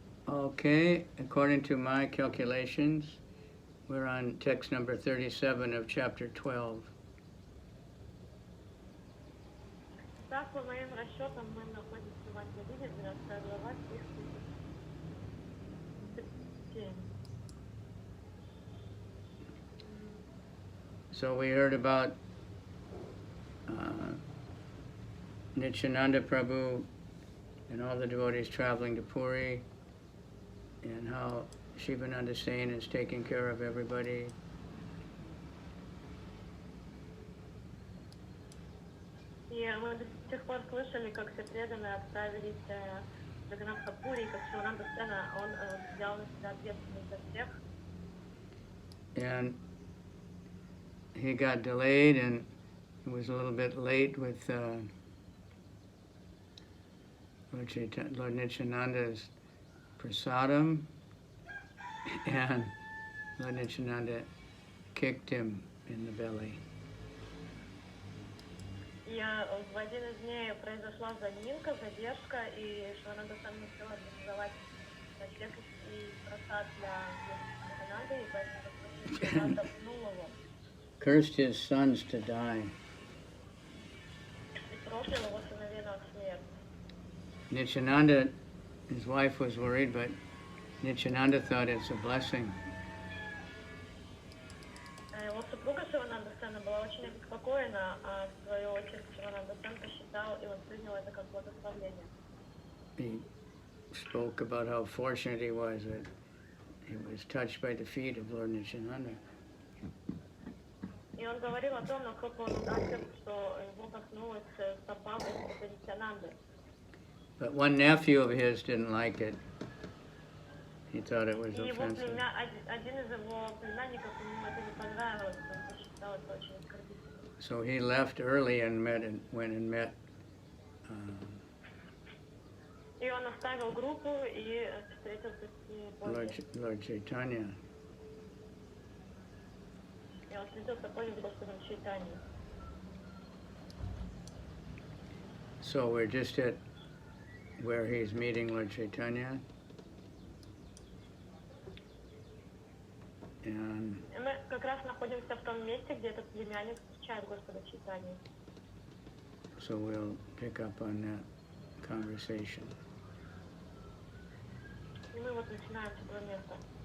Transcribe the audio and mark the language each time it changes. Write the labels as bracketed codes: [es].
[en] Okay, according to my calculations, we're on text number 37 of chapter 12. [ru] Так, по моим расчетам, мы находимся в Ангелине, 12 глава, стих 37. [en] So we heard about Nityananda Prabhu and all the devotees traveling to Puri, and how Shivananda Sain is taking care of everybody. [ru] И мы до сих пор слышали, как все преданные отправились в Джаганнатха-Пури, как Шивананда Сена, он взял на себя ответственность за всех. [en] And he got delayed, and it was a little bit late with Lord Nityananda's prasadam, and Lord Nityananda kicked him in the belly. [ru] И в один из дней произошла заминка, задержка, и Шивананда Сен не успел организовать ночлег и просад для Нитянанды, и поэтому Нитянанда пнул его. [en] Cursed his sons to die. [ru] И проклял его сыновей на смерть. [en] Nityananda, his wife was worried, but Nityananda thought it's a blessing. [ru] Его супруга Шивананда Сена была очень обеспокоена, а в свою очередь Шивананда Сен посчитал, и он принял это как благословение. [en] He spoke about how fortunate he was that he was touched by the feet of Lord Nityananda. [ru] И он говорил о том, насколько он счастлив, что его коснулась стопа Господа Нитянанды. [en] But one nephew of his didn't like it. He thought it was [ru] И его [en] offensive. [ru] один из его племянников, ему это не понравилось, он посчитал это очень оскорбительным. [en] So he left early and went and met [ru] И он оставил группу и встретился с ней позже. [en] Lord Chaitanya. [ru] И он встретился позже с Господом Чайтаньей. [en] So we're just at where he's meeting Lord Chaitanya. And [ru] И мы как раз находимся в том месте, где этот племянник встречает Господа Чайтанью. [en] so we'll pick up on that conversation. [ru] И мы вот начинаем с этого места.